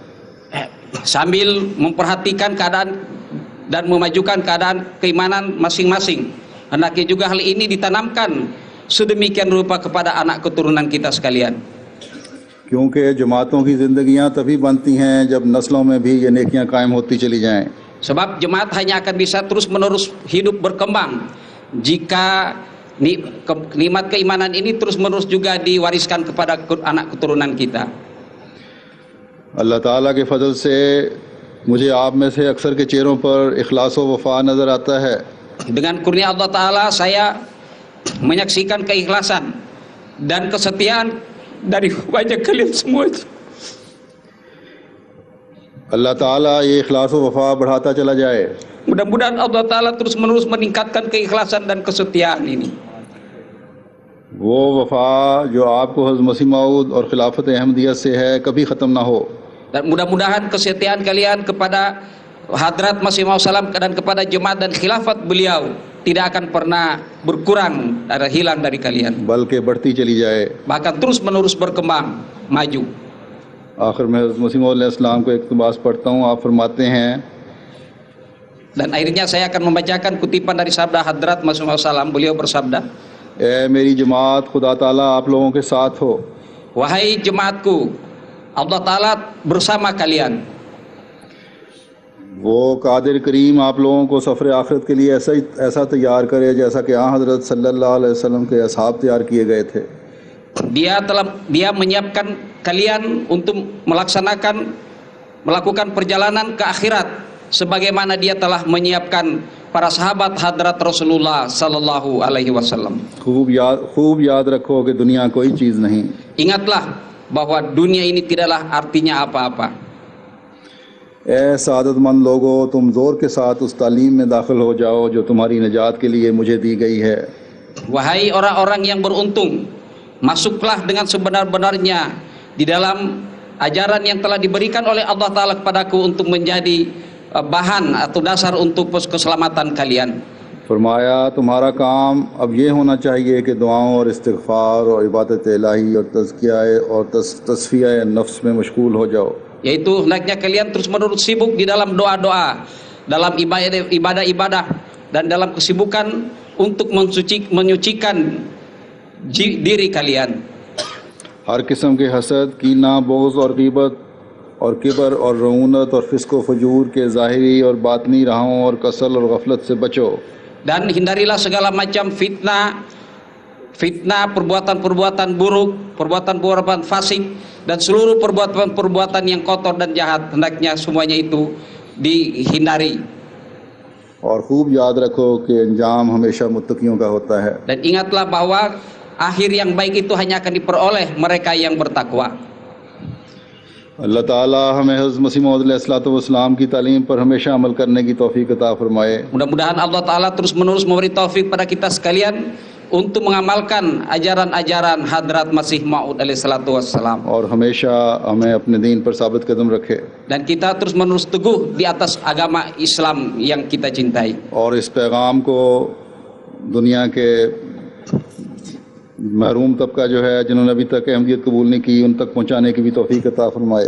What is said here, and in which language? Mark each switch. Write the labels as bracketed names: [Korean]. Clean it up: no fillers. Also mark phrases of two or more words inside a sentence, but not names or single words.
[Indonesian] Sambil memperhatikan keadaan dan memajukan keadaan keimanan masing-masing, hendaknya juga hal ini ditanamkan sedemikian rupa kepada anak keturunan kita sekalian. [Urdu] کیونکہ جماعتوں کی زندگیاں تبھی بنتی ہیں جب نسلوں میں بھی یہ نیکیاں قائم ہوتی چلی جائیں. [Indonesian] Sebab jemaat hanya akan bisa terus-menerus hidup berkembang jika nikmat keimanan ini terus-menerus juga diwariskan kepada anak keturunan kita. [Urdu] اللہ تعالیٰ کے فضل سے مجھے آپ میں سے اکثر کے چہروں پر اخلاص و وفا نظر آتا ہے. [Indonesian] Dengan kurnia Allah Ta'ala saya menyaksikan keikhlasan dan kesetiaan dari wajah kalian semua. [Urdu] اللہ تعالیٰ یہ اخلاص و وفا بڑھاتا چلا جائے. [Indonesian] Mudah-mudahan Allah Ta'ala terus-menerus meningkatkan keikhlasan dan kesetiaan ini. [Urdu] وہ وفا جو آپ کو حضرت مسیح موعود اور خلافت احمدیت سے ہے کبھی ختم نہ ہو. [Indonesian] Dan mudah-mudahan kesetiaan kalian kepada Hadrat Masih Maud dan kepada jemaat dan khilafat beliau tidak akan pernah berkurang dan hilang dari kalian, [Urdu] بلکہ بڑھتی چلی جائے. [Indonesian] bahkan terus-menerus berkembang maju. [Urdu] آخر میں حضرت مسیح موعود علیہ السلام کو اقتباس پڑھتا ہوں. آپ فرماتے ہیں, [Indonesian] Dan akhirnya saya akan membacakan kutipan dari sabda Hadrat Masih Maud. Beliau bersabda, [Urdu] اے میری جماعت خدا تعالیٰ آپ لوگوں کے ساتھ ہو. [Indonesian] wahai jemaatku, Allah Ta'ala bersama kalian. [Urdu] وہ قادر کریم آپ لوگوں کو سفر آخرت کے لیے ایسا تیار کرے جیسا کہ حضرت [Arabic] صلى الله عليه وسلم [Urdu] کے اصحاب تیار کیے گئے تھے. [Indonesian] Dia menyiapkan kalian untuk melaksanakan melakukan perjalanan ke akhirat sebagaimana dia telah menyiapkan para sahabat hadrat Rasulullah [Arabic] صلى الله عليه وسلم. [Urdu] خوب یاد رکھو کہ دنیا کوئی چیز نہیں. [Indonesian] Ingatlah bahwa dunia ini tidaklah artinya apa-apa. [Urdu] اے سعادت مند لوگو، تم زور کے ساتھ اس تعلیم میں داخل ہو جاؤ جو تمہاری نجات کے لیے مجھے دی گئی ہے. [Indonesian] Wahai orang-orang yang beruntung, masuklah dengan sebenar-benarnya di dalam ajaran yang telah diberikan oleh Allah Ta'ala kepadaku untuk menjadi bahan atau dasar untuk keselamatan kalian. [Urdu] فرمایا تمہارا کام اب یہ ہونا چاہیے کہ دعاؤں اور استغفار اور عبادت الٰہی اور تزکیہ اور تصفیہ نفس میں مشغول ہو جاؤ. [Indonesian] Yaitu hendaknya kalian terus-menerus sibuk di dalam doa-doa, dalam ibadah-ibadah, dan dalam kesibukan untuk menyucikan diri kalian. [Urdu] ہر قسم کے حسد، کینہ، بوجھ اور غیبت اور کبر اور رعونت اور فسق و فجور کے ظاہری اور باطنی راہوں اور کسل اور غفلت سے بچو. [Indonesian] Dan hindarilah segala macam fitnah, perbuatan-perbuatan buruk, perbuatan-perbuatan fasik, dan seluruh perbuatan-perbuatan yang kotor dan jahat. Hendaknya semuanya itu dihindari. [Urdu] اور خوب یاد رکھو کہ انجام ہمیشہ متقیوں کا ہوتا ہے. [Indonesian] Dan ingatlah bahwa akhir yang baik itu hanya akan diperoleh mereka yang bertakwa. [Urdu] اللہ تعالیٰ ہمیں حضرت مسیح موعود علیہ السلام کی تعلیم پر ہمیشہ عمل کرنے کی توفیق عطا فرمائے. [Indonesian] Mudah-mudahan Allah Ta'ala terus-menerus memberi taufik pada kita sekalian untuk mengamalkan ajaran-ajaran Hadrat Masih Maud alaihissalam, [Urdu] اور ہمیشہ ہمیں اپنے دین پر ثابت قدم رکھے [Indonesian] dan kita terus-menerus teguh di atas agama Islam yang kita cintai. [Urdu] اور اس پیغام کو دنیا کے محروم طبقہ جو ہے جنہوں نے ابھی تک احمدیت قبول نہیں کی ان تک پہنچانے کی بھی توفیق عطا فرمائے.